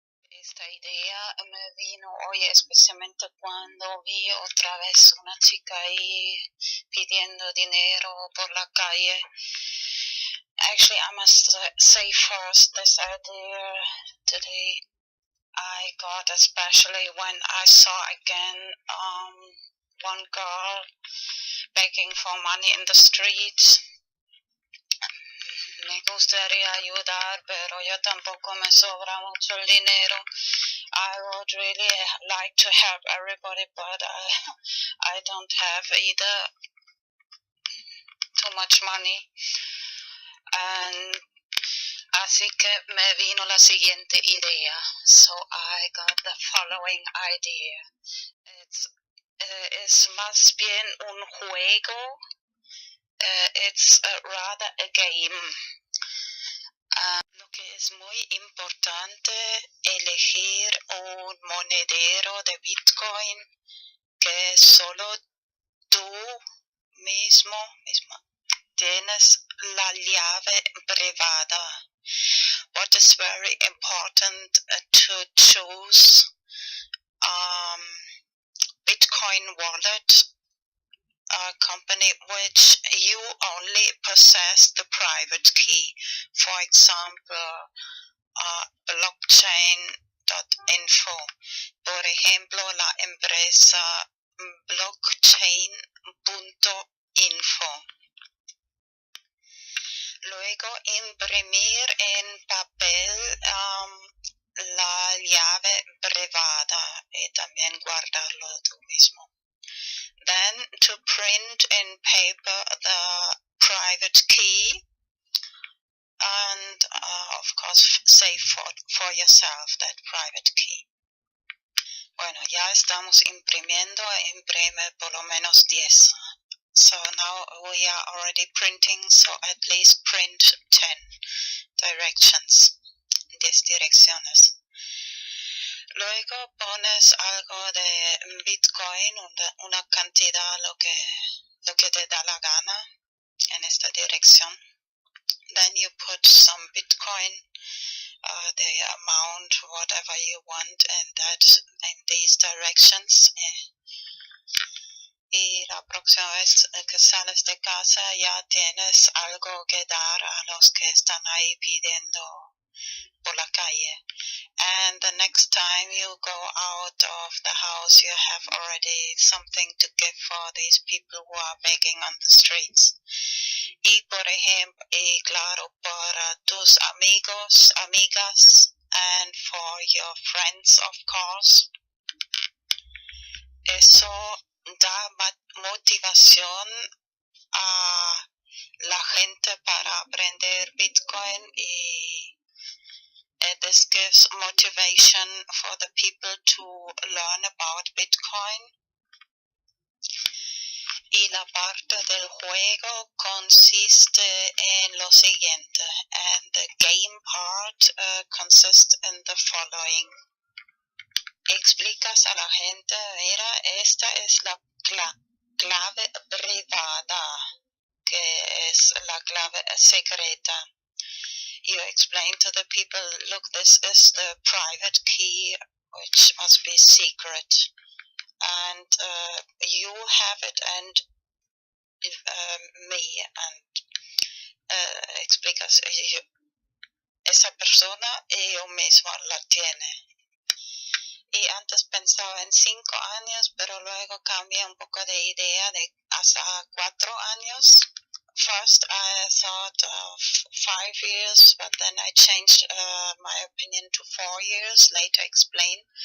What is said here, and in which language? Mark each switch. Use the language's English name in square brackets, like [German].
[Spanish] Esta idea me vino hoy especialmente cuando vi otra vez una chica ahí pidiendo dinero por la calle. [English] Actually, I must say first, this idea today I got especially when I saw again one girl begging for money in the streets. [Spanish] Me gustaría ayudar, pero yo tampoco me sobra mucho el dinero. [English] I would really like to help everybody, but I don't have either too much money. And [Spanish] así que me vino la siguiente idea. [English] So I got the following idea. [Spanish] Es más bien un juego. [English] It's rather a game. [Spanish] Lo que es muy importante, elegir un monedero de Bitcoin que solo tú misma tienes la llave privada. [English] What is very important to choose Bitcoin wallet company which you only possess the private key. For example, blockchain.info. [Spanish] Por ejemplo, la empresa blockchain.info. Luego, imprimir en papel la llave privada y también guardarlo tú mismo. [English] Then to print in paper the private key and of course save for yourself that private key. [Spanish] Bueno, ya estamos imprimiendo, imprime por lo menos 10. [English] So now we are already printing, so at least print 10 directions, [Spanish] 10 direcciones. Luego pones algo de Bitcoin, una cantidad, lo que te da la gana en esta dirección. [English] Then you put some Bitcoin, the amount, whatever you want, in these directions. [Spanish] Y la próxima vez que sales de casa ya tienes algo que dar a los que están ahí pidiendo por la calle. [English] And the next time you go out of the house, you have already something to give for these people who are begging on the streets. [Spanish] Y por ejemplo, y claro, para tus amigos, amigas, [English] and for your friends, of course. [Spanish] Eso da motivación a la gente para aprender Bitcoin y [English] this gives motivation for the people to learn about Bitcoin. [Spanish] Y la parte del juego consiste en lo siguiente, [English] and the game part consists in the following. [Spanish] Explicas a la gente, mira, esta es la clave privada, que es la clave secreta. [English] You explain to the people, look, this is the private key, which must be secret. And you have it and me. And [Spanish] explicas, esa persona y yo mismo la tiene. Y antes pensaba en 5 años, pero luego cambié un poco de idea de hasta 4 años. [English] First I thought of 5 years, but then I changed my opinion to 4 years, later explain.